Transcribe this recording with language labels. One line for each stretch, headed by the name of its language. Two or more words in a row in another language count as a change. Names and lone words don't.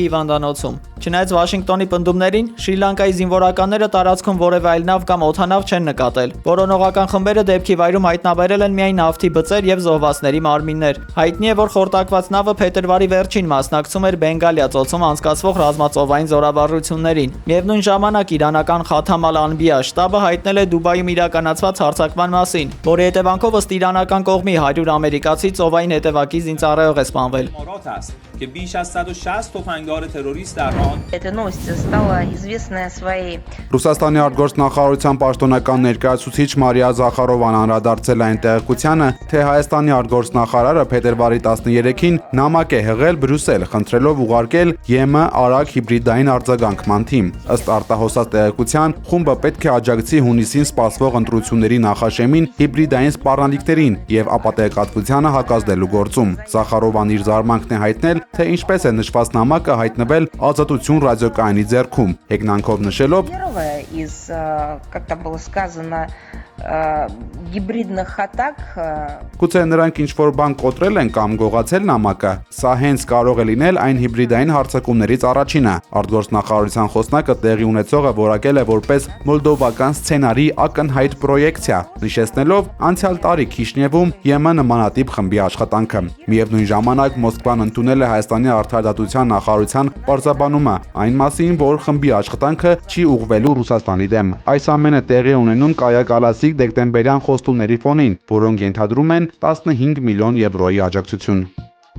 Armenian: հիվանդանոցում։ Չնայած Վաշինգտոնի պնդումներին, Շրի Լանկայի զինվորականները տարածքում որևէ այլ նավ կամ օդանավ չեն նկատել։ Որոնողական խմբերը դեպքի վայրում հայտնաբերել են միայն նավթի բծեր եւ զոհվածների մարմիններ։ Հայտնի է, որ խորտակված նավը փետրվարի վերջին մասնակցում էր Բենգալիա ծոցում անցկացվող ռազմածովային զորավարություններին։ Միևնույն ժամանակ իրանական Խաթամ ալ-Անբիա շտաբը հայտնել է Դուբայում իրականացված հարձակման մասին, որի հետևանքով ըստ իրանական կողմի 100 ամերիկացի ծովային հետևակի զինծառայող է սպանվել։
Persian: که بیش از 160 تفنگدار تروریست در آن
Russian: Эта новость стала известная своей
Armenian: Ռուսաստանի արտգործնախարարության պաշտոնական ներկայացուցիչ Մարիա Զախարովան անդրադարձել այն տեղեկությանը, թե Հայաստանի արտգործնախարարը փետրվարի 13-ին նամակ է հղել Բրյուսել, խնդրելով ուղարկել ԵՄ արագ հիբրիդային արձագանքման թիմ։ Ըստ արտահոսած տեղեկության, խումբը պետք է աջակցի հունիսին սպասվող ընտրությունների նախաշեմին հիբրիդային սպառնալիքներին եւ ապատեգատվությանը հակազդելու գործում։ Զախարովան իր զարմանքն է հայտնել, թե ինչպես է նշված նամակը հայտնվել Ազատություն ռադիոկայանի ձեռքում, հեգնանքով նշելով.
Russian: первая из, как там было сказано, гибридных атак.
Armenian: Գուցե նրանք ինչ-որ բան կոտրել են կամ գողացել նամակը։ Սա հենց կարող է լինել այն հիբրիդային հարձակումներից առաջինը։ Արտգործնախարարության խոսնակը տեղի ունեցողը որակել է որպես մոլդովական սցենարի ակնհայտ պրոյեկցիա, նշեցնելով անցյալ տարի Քիշնևում ԵՄ նմանատիպ խմբի աշխատանքը։ Միևնույն ժամանակ Մոսկվան ընդունել է Հայաստանի արտարդատության նախարարության պարզաբանումը այն մասին, որ խմբի աշխատանքը չի ուղղվելու Ռուսաստանի դեմ։ Այս ամենը տեղի ունենում կայակալասիկ դեկտեմբերյան խոստումների ֆոնին, որոնք ենթադրում են 15 միլիոն եվրոյի աջակցություն։